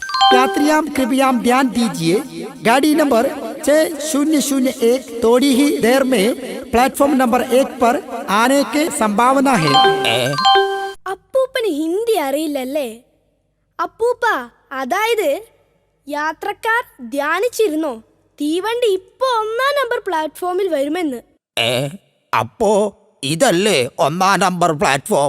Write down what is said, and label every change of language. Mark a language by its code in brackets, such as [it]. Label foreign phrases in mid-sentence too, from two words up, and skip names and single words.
[hi] यात्रियां कृपया ध्यान दीजिए, गाड़ी नंबर 6001 थोड़ी ही देर में प्लेटफॉर्म नंबर 1 पर आने की संभावना है. [ml] അപ്പൂപ്പന് ഹിന്ദി അറിയില്ലല്ലേ? അപ്പൂപ്പ, അതായത് യാത്രക്കാർ ധ്യാനിച്ചിരുന്നോ തീവണ്ടി ഇപ്പൊ 1-ാം നമ്പർ പ്ലാറ്റ്ഫോമിൽ വരുമെന്ന്? അപ്പോ ഇതല്ലേ 1-ാം നമ്പർ പ്ലാറ്റ്ഫോം?